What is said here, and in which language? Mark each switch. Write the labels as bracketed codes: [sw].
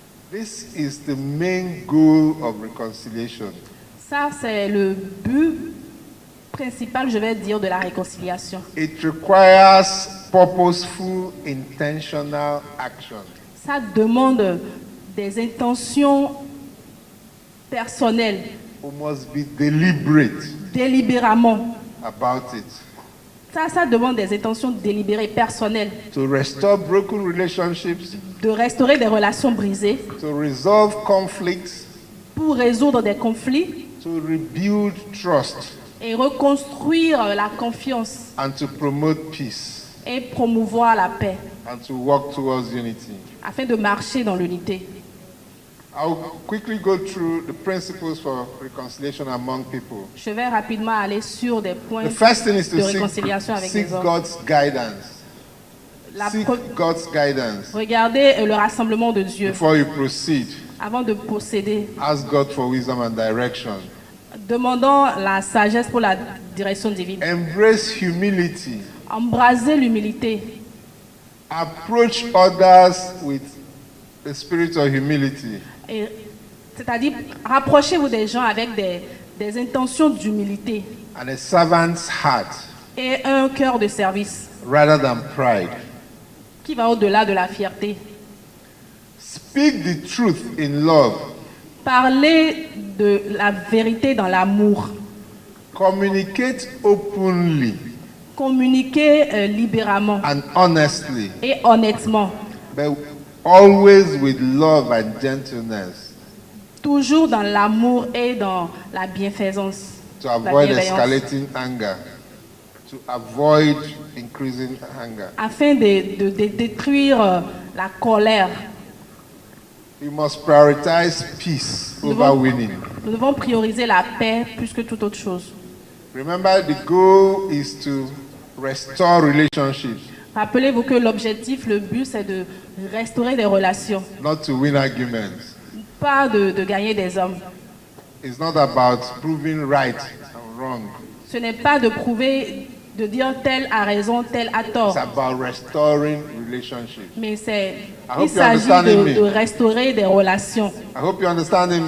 [en] This is the main goal of reconciliation. [fr] Ça, c'est le but principal, je vais dire, de la réconciliation. [en] It requires purposeful, intentional action. [fr] Ça demande des intentions personnelles, [en] We must be deliberate [fr] délibérément. [en] about it. [fr] Ça demande des intentions délibérées, personnelles, [en] To restore broken relationships, [fr] de restaurer des relations brisées, [en] to resolve conflicts, [fr] pour résoudre des conflits [en] to rebuild trust, [fr] et reconstruire la confiance [en] and to promote peace, [fr] et promouvoir la paix, [en] and to work towards unity. [fr] afin de marcher dans l'unité. [en] I'll quickly go through the principles for reconciliation among people. [fr] Je vais rapidement aller sur des points [en] The first thing is [fr] de [en] to [fr] réconciliation avec [en] seek [fr] les hommes. [en] God's guidance. [fr] La [en] Seek pre- God's guidance. [fr] Regardez le rassemblement de Dieu [en] Before you proceed, [fr] avant de procéder. [en] ask God for wisdom and direction. [fr] Demandons la sagesse pour la direction divine. [en] Embrace humility. [fr] Embrasez l'humilité. [en] Approach others with the spirit of humility. [fr] Et- C'est-à-dire, rapprochez-vous des gens avec des intentions d'humilité [en] And a servant's heart [fr] et un cœur de service [en] rather than pride. [fr] qui va au-delà de la fierté. [en] Speak the truth in love. [fr] Parlez de la vérité dans l'amour. [en] Communicate openly [fr] Communiquez libérément [en] and honestly, [fr] et honnêtement. [en] but always with love and gentleness, [fr] Toujours dans l'amour et dans la bienfaisance. [en] to [fr] la [en] avoid [fr] bienveillance. [en] escalating anger, to avoid increasing anger. [fr] Afin de détruire la colère. [en] We must prioritize peace over winning. [fr] Nous devons prioriser la paix plus que toute autre chose. [en] Remember, the goal is to restore relationships, [fr] Rappelez-vous que l'objectif, le but, c'est de restaurer des relations, [en] not to win arguments. [fr] pas de gagner des hommes. [en] It's not about proving right and wrong. [fr] Ce n'est pas de prouver, de dire tel a raison, tel a [en] It's [fr] tort, [en] about restoring relationships. [fr] mais [en] hope [fr] il [en] you're [fr] s'agit [en] understanding me. [fr] de restaurer des relations. [en] I hope you're understanding me.